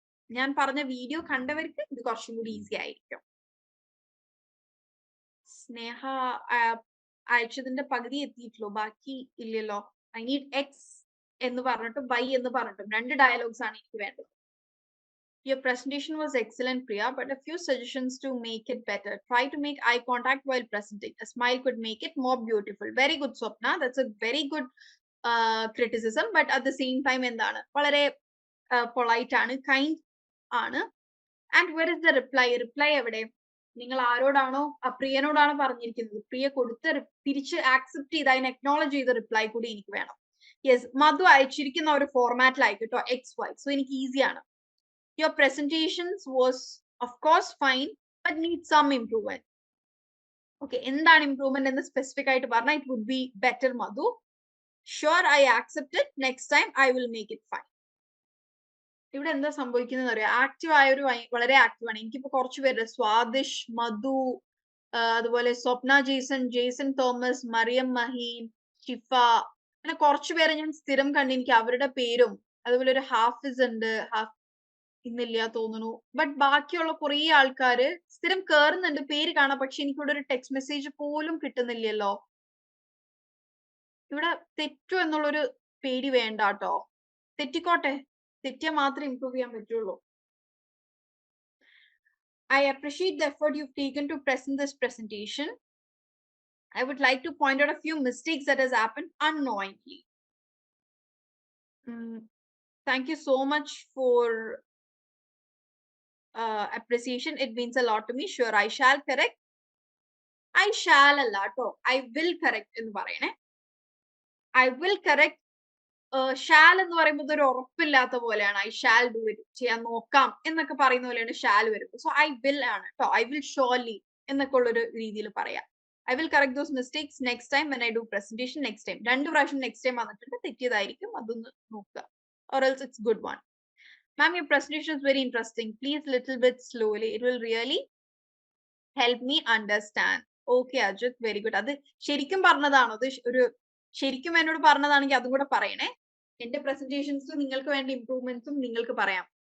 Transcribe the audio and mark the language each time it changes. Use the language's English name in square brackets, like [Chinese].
[Malayalam] ഞാൻ പറഞ്ഞ വീഡിയോ കണ്ടവർക്ക് ഇത് കുറച്ചും കൂടി ഈസി ആയിരിക്കും. സ്നേഹ അയച്ചതിന്റെ പകുതി എത്തിയിട്ടുള്ളൂ, ബാക്കി ഇല്ലല്ലോ. ഐ നീഡ് എക്സ് എന്ന് പറഞ്ഞിട്ടും വൈ എന്ന് പറഞ്ഞിട്ടും 2 ഡയലോഗ്സ് ആണ് എനിക്ക് വേണ്ടത്. [English] Your presentation was excellent, Priya, but a few suggestions to make it better. Try to make eye contact while presenting. A smile could make it more beautiful. Very good, Swapna. That's a very good criticism. But at the same time, [Malayalam] എന്താണ്, വളരെ polite ആണ്, kind ആണ്. [English] And where is the reply? [Malayalam] Reply എവിടെ? നിങ്ങൾ ആരോടാണോ, പ്രിയനോടാണോ പറഞ്ഞിരിക്കുന്നത്, പ്രിയ കൊടുത്ത് തിരിച്ച് accept ചെയ്ത് അതിനെ അക്നോളജ് ചെയ്ത റിപ്ലൈ കൂടി എനിക്ക് വേണം. യെസ്, മധു അയച്ചിരിക്കുന്ന ഒരു ഫോർമാറ്റിലായിക്കോട്ടോ, എക്സ് വൈ. സോ എനിക്ക് ഈസിയാണ്. [English] Your presentations was of course fine but needs some improvement. [Malayalam] Okay, എന്താണ് ഇംപ്രൂവ്മെന്റ് എന്ന് സ്പെസിഫിക് ആയിട്ട് പറഞ്ഞാൽ [English] it would be better, [Malayalam] Madhu. [English] Sure, I accept it. Next time I will make it fine. [Malayalam] ഇവിടെ എന്താ സംഭവിക്കുന്നത് അറിയാം? ആക്റ്റീവ് ആയൊരു വളരെ ആക്റ്റീവ് ആണ്. എനിക്കിപ്പോ കുറച്ച് പേര് സ്വാദിഷ്, മധു, അതുപോലെ സ്വപ്ന Jason, Jason Thomas, Mariyam Maheen, ഷിഫ, അങ്ങനെ കുറച്ചു പേരെ ഞാൻ സ്ഥിരം കണ്ട് എനിക്ക് അവരുടെ പേരും, അതുപോലെ ഒരു ഹാഫിസ് ഉണ്ട്, ഇന്നില്ല തോന്നുന്നു. ബട്ട് ബാക്കിയുള്ള കുറെ ആൾക്കാര് സ്ഥിരം കേറുന്നുണ്ട്, പേര് കാണാം, പക്ഷെ എനിക്കിവിടെ ഒരു ടെക്സ്റ്റ് മെസ്സേജ് പോലും കിട്ടുന്നില്ലല്ലോ. ഇവിടെ തെറ്റു എന്നുള്ളൊരു പേടി വേണ്ട കേട്ടോ. തെറ്റിക്കോട്ടെ, തെറ്റിയാൽ മാത്രമേ ഇംപ്രൂവ് ചെയ്യാൻ പറ്റുള്ളൂ. [English] I appreciate the effort you've taken to present this presentation. I would like to point out a few mistakes that has happened unknowingly. Thank you so much for appreciation. It means a lot to me. Sure, I shall correct. I shall [Malayalam] അല്ല കേട്ടോ, [English] I will correct [Malayalam] എന്ന് പറയണേ. [English] I will correct. [Malayalam] Shall എന്ന് പറയുമ്പോൾ ഒരു ഉറപ്പില്ലാത്ത പോലെയാണ്. [English] I shall do it, [Malayalam] ചെയ്യാൻ നോക്കാം എന്നൊക്കെ പറയുന്ന പോലെയാണ് ഷാൽ വരുന്നത്. സോ I will ആണ് കേട്ടോ, [English] I will surely [Malayalam] എന്നൊക്കെ ഉള്ളൊരു രീതിയിൽ പറയാം. [English] I will correct those mistakes next time when I do presentation. [Malayalam] Next time 2 പ്രാവശ്യം next time വന്നിട്ടുണ്ട്, തെറ്റിയതായിരിക്കും, അതൊന്ന് നോക്കുക. [English] Or else it's good one. Ma'am, your presentation is very interesting. Please little bit slowly. It will really help me understand. Okay, Ajit, very good. [Malayalam] അത് ശരിക്കും പറഞ്ഞതാണോ? അത് ഒരു ശരിക്കും എന്നോട് പറഞ്ഞതാണെങ്കിൽ അതും കൂടെ പറയണേ. എന്റെ പ്രസന്റേഷൻസ് നിങ്ങൾക്ക് വേണ്ട ഇംപ്രൂവ്മെന്റ്സും നിങ്ങൾക്ക് പറയാം.